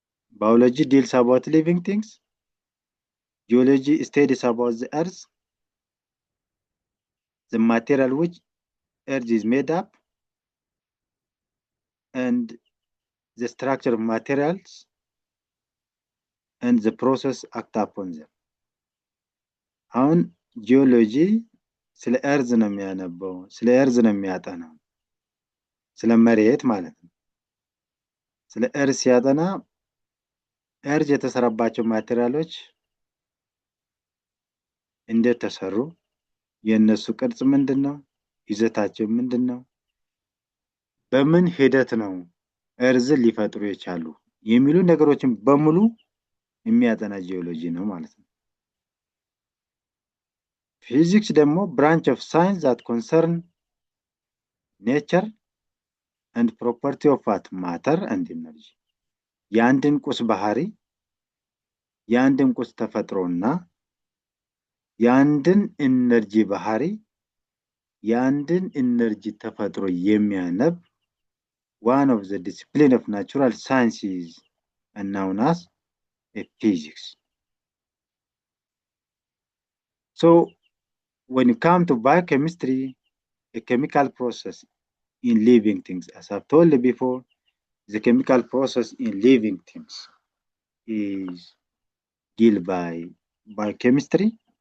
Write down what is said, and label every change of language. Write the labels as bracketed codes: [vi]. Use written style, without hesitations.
[en] Biology deals about living things. Geology studies about the earth, the material which earth is made up, and the structure of materials and the process act upon them. [am] አሁን ጂኦሎጂ ስለ እርዝ ነው የሚያነበው፣ ስለ እርዝ ነው የሚያጠናው፣ ስለ መሬት ማለት ነው። ስለ እርዝ ሲያጠና እርዝ የተሰራባቸው ማቴሪያሎች እንዴት ተሰሩ፣ የነሱ ቅርጽ ምንድነው፣ ይዘታቸው ምንድነው፣ በምን ሂደት ነው እርዝ ሊፈጥሩ የቻሉ የሚሉ ነገሮችን በሙሉ የሚያጠና ጂኦሎጂ ነው ማለት ነው። [en] Physics ደግሞ branch of science that concern nature and property of matter and energy. [am] የአንድን ቁስ ባህሪ፣ የአንድን ቁስ ተፈጥሮና የአንድን ኢነርጂ ባህሪ፣ የአንድን ኢነርጂ ተፈጥሮ የሚያነብ [en] one of the discipline of natural sciences and known as a physics. So when you come to biochemistry, a chemical process in living things, as I've told you before, the chemical process in living things is dealt by biochemistry.